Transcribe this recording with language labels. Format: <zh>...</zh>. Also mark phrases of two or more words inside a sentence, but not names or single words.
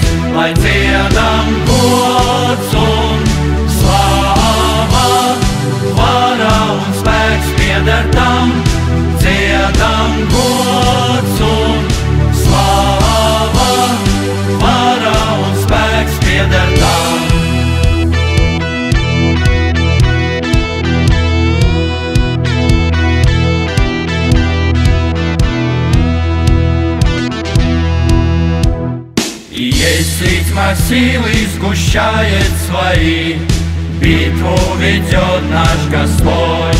<lv>Lai dziedam gods un slava, vara un spēks pieder tam. Dziedam gods un slava, vara un spēks pieder tam.</lv> <ru>Есть силы, сгущает свои, битву ведет наш Господь.</ru>